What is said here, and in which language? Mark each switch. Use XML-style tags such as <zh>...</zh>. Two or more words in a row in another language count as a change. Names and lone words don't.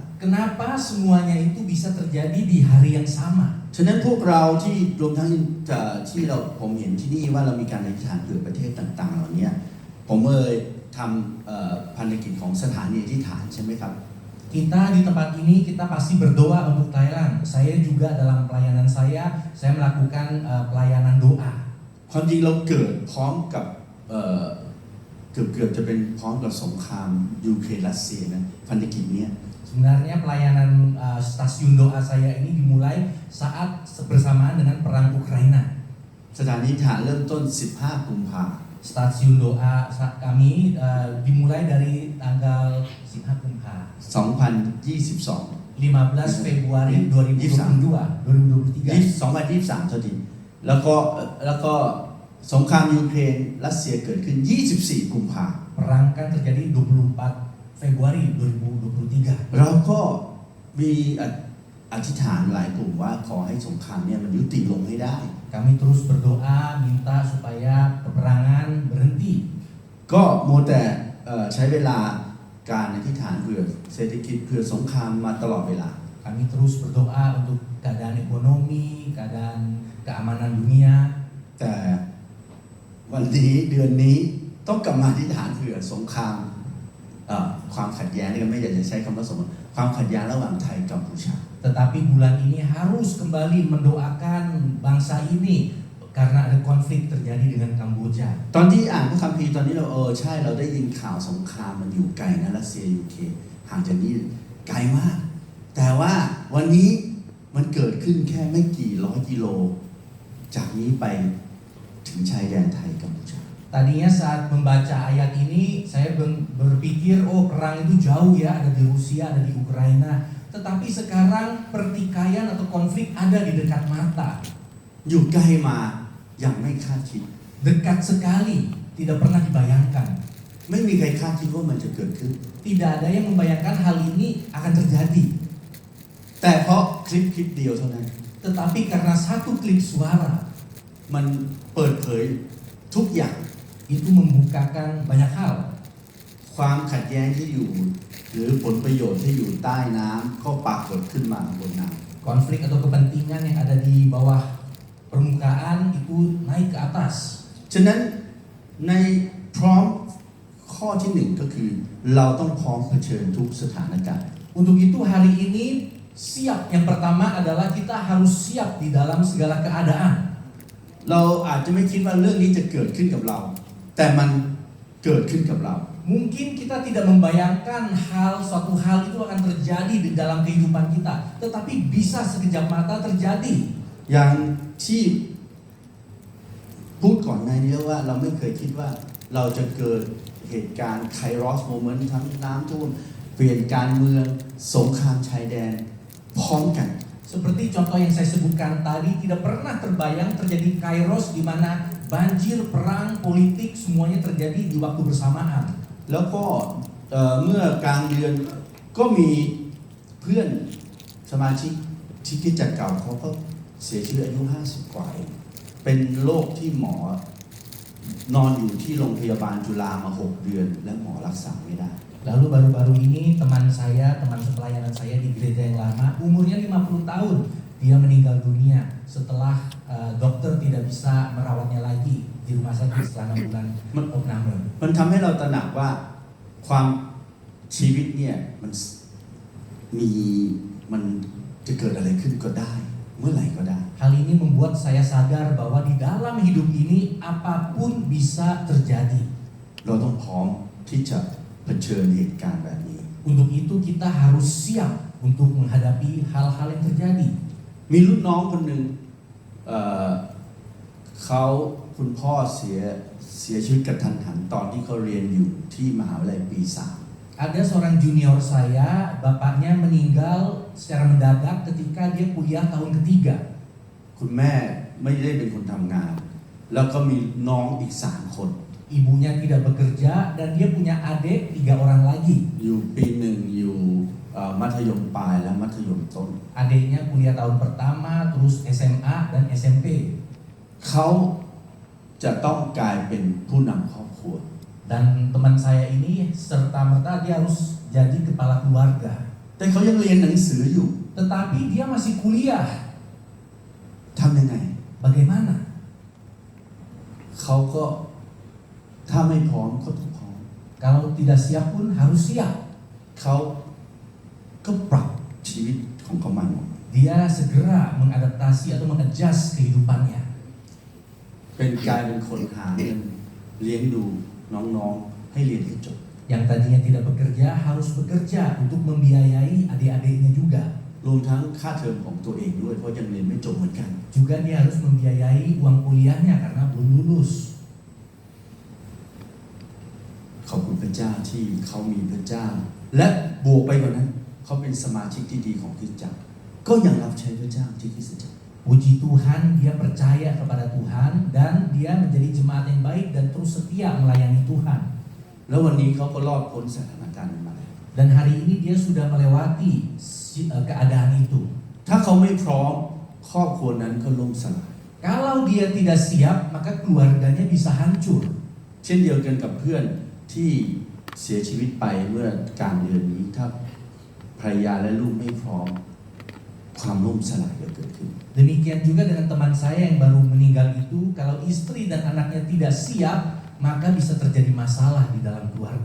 <id>Kenapa semuanya itu bisa terjadi di hari yang sama?</id> <th>ฉะนั้นพวกเราที่รวมทั้งที่ผมเห็นที่นี่ว่าเรามีการอธิษฐานเผื่อประเทศต่างๆเหล่านี้ผมทำภารกิจของสถานีอธิษฐานใช่ไหมครับ</th> <id>Kita di tempat ini kita pasti berdoa untuk Thailand. Saya juga dalam pelayanan saya melakukan pelayanan doa.</id> <th>ความจริงเราเกิดพร้อมกับเกือบจะเป็นพร้อมกับสงครามยูเครนรัสเซียนะภารกิจนี้</th> <id>Sebenarnya pelayanan stasiun doa saya ini dimulai saat bersamaan dengan perang Ukraina.</id> <th>สถานีอธิษฐานเริ่มต้น 15 กุมภาพันธ์</th> <id>Stasiun doa kami dimulai dari tanggal 15 Kumpaha 2022 15 Februari 2023</id> <th>2023เท่าทีแล้วก็สงครามยูเครนรัสเซียเกิดขึ้น 24 กุมภาพันธ์</th> <id>Perang kan terjadi 24 Februari 2023.</id> <th>เราก็มีอธิษฐานหลายกลุ่มว่าขอให้สงครามเนี่ยมันยุติลงให้ได้</th> <id>Kami terus berdoa minta supaya peperangan berhenti.</id> <th>ก็มัวแต่ใช้เวลาการอธิษฐานเผื่อเศรษฐกิจเผื่อสงครามมาตลอดเวลา</th> <id>Kami terus berdoa untuk keadaan ekonomi, keadaan keamanan dunia.</id> <th>แต่วันนี้เดือนนี้ต้องกลับมาอธิษฐานเผื่อสงครามความขัดแย้งนี่ก็ไม่อยากจะใช้คำว่าสงครามความขัดแย้งระหว่างไทยกัมพูชา</th> <id>Tetapi bulan ini harus kembali mendoakan bangsa ini karena ada konflik terjadi dengan Kamboja.</id> <th>ตอนที่อ่านพระคัมภีร์ตอนนี้เราใช่เราได้ยินข่าวสงครามมันอยู่ไกลนะรัสเซียยูเครนห่างจากนี้ไกลมาก แต่ว่าวันนี้มันเกิดขึ้นแค่ไม่กี่ร้อยกิโลจากนี้ไปถึงชายแดนไทยกัมพูชา</th> <id>Tadinya saat membaca ayat ini saya berpikir perang itu jauh ya, ada di Rusia, ada di Ukraina. Tetapi sekarang pertikaian atau konflik ada di dekat mata.</id> <th>อยู่ใกล้มาอย่างไม่คาดคิด</th> <id>Dekat sekali, tidak pernah dibayangkan.</id> <th>ไม่มีใครคาดคิดว่ามันจะเกิดขึ้น</th> <id>Tidak ada yang membayangkan hal ini akan terjadi.</id> <th>แต่เพราะคลิปเดียวเท่านั้น</th> <id>Tetapi karena satu klip suara</id> <th>มันเปิดเผยทุกอย่าง</th> <id>itu membukakan banyak hal.</id> <th>ความขัดแย้งที่อยู่หรือผลประโยชน์ที่อยู่ใต้น้ำก็ปรากฏขึ้นมาบนน้</th> <id>Konflik atau kepentingan yang ada di bawah permukaan itu naik ke atas.</id> <th>ำฉะนั้นในพร้อมข้อที่หนึ่งก็คือเราต้องพร้อมเผชิญทุกสถานการณ์</th> <id>Untuk itu hari ini siap. Yang pertama adalah kita harus siap di dalam segala keadaan.</id> <th>เราอาจจะไม่คิดว่าเรื่องนี้จะเกิดขึ้นกับเรา แต่มันเกิดขึ้นกับเรา</th> <id>Mungkin kita tidak membayangkan suatu hal itu akan terjadi di dalam kehidupan kita, tetapi bisa sekejap mata terjadi.</id> <th>อย่างที่พูดก่อนในนี้ว่าเราไม่เคยคิดว่าเราจะเกิดเหตุการณ์</th> <en>kairos moment</en> <th>ทั้งน้ำท่วมเปลี่ยนการเมืองสงครามชายแดนพร้อมกัน</th> <id>Seperti contoh yang saya sebutkan tadi, tidak pernah terbayang terjadi kairos di mana banjir, perang, politik semuanya terjadi di waktu bersamaan.</id> <th>แล้วก็เมื่อกลางเดือนก็มีเพื่อนสมาชิกที่คริสตจักรเก่าเขาก็เสียชีวิตอายุ50 กว่าเองเป็นโรคที่หมอนอนอยู่ที่โรงพยาบาลจุฬามา6 เดือนและหมอรักษาไม่ได้</th> <id>Lalu baru-baru ini teman sepelayanan saya di gereja yang lama, umurnya 50 tahun, dia meninggal dunia setelah dokter tidak bisa merawatnya lagi di rumah sakit selama bulan opname.</id> <th>มันทำให้เราตระหนักว่าความชีวิตเนี่ยมันจะเกิดอะไรขึ้นก็ได้เมื่อไหร่ก็ได้</th> <id>Hal ini membuat saya sadar bahwa di dalam hidup ini apapun bisa terjadi.</id> <th>เราต้องพร้อมที่จะเผชิญเหตุการณ์แบบนี้</th> <id>Untuk itu kita harus siap untuk menghadapi hal-hal yang terjadi.</id> <th>มีรุ่นน้องคนหนึ่งคุณพ่อเสียชีวิตกระทันหันตอนที่เขาเรียนอยู่ที่มหาวิทยาลัยปี</th> <id>Ada seorang junior saya, bapaknya meninggal secara mendadak ketika dia kuliah tahun ketiga.</id> <th>3 คุณแม่ไม่ได้เป็นคนทำงาน แล้วก็มีน้องอีก3 คน</th> <id>Ibunya tidak bekerja dan dia punya adik 3 orang lagi.</id> <th>อยู่ปี 1อยู่มัธยมปลายและมัธยมต้น</th> <id>Adiknya kuliah tahun pertama, terus SMA dan SMP.</id> <th>เขาจะต้องกลายเป็นผู้นำครอบครัว</th> <id>Dan teman saya ini serta-merta dia harus jadi kepala keluarga.</id> <th>แต่เขายังเรียนหนังสืออยู่</th> <id>Tetapi dia masih kuliah.</id> <th>ทำยังไง</th> <id>Bagaimana?</id> <th>เขาก็ถ้าไม่พร้อมก็ต้องพร้อม</th> <id>Kalau tidak siap pun harus siap.</id> <th>เขาก็ปรับชีวิตของเขาใหม่หมด</th> <id>Dia segera mengadaptasi atau mengadjust kehidupannya.</id> <th>เป็นกลายเป็นคนหาเงินเลี้ยงดูน้องๆให้เรียนให้จบ</th> <id>Yang tadinya tidak bekerja harus bekerja untuk membiayai adik-adiknya juga.</id> <th>รวมทั้งค่าเทอมของตัวเองด้วยเพราะยังเรียนไม่จบเหมือนกัน</th> <id>Juga dia harus membiayai uang kuliahnya karena belum lulus.</id> <th>ขอบคุณพระเจ้าที่เขามีพระเจ้า และบวกไปกว่านั้นเขาเป็นสมาชิกที่ดีของคริสตจักรก็ยังรับใช้พระเจ้าที่คริสตจักร</th> <id>Puji Tuhan, dia percaya kepada Tuhan dan dia menjadi jemaat yang baik dan terus setia melayani Tuhan.</id> <th>แล้ววันนี้เขาก็รอดพ้นสถานการณ์นั้นมาแล้ว</th> <id>Dan hari ini dia sudah melewati keadaan itu.</id> <th>ถ้าเขาไม่พร้อมครอบครัวนั้นก็ล่มสลาย</th> <id>Kalau dia tidak siap, maka keluarganya bisa hancur.</id> <th>เช่นเดียวกันกับเพื่อนที่เสียชีวิตไปเมื่อกลางเดือนนี้ถ้าภรรยาและลูกไม่พร้อมความล่มสลายจะเกิดขึ้น</th> <id>Demikian juga dengan teman saya yang baru meninggal itu, kalau istri dan anaknya tidak siap, maka bisa terjadi masalah di dalam keluarga.</id>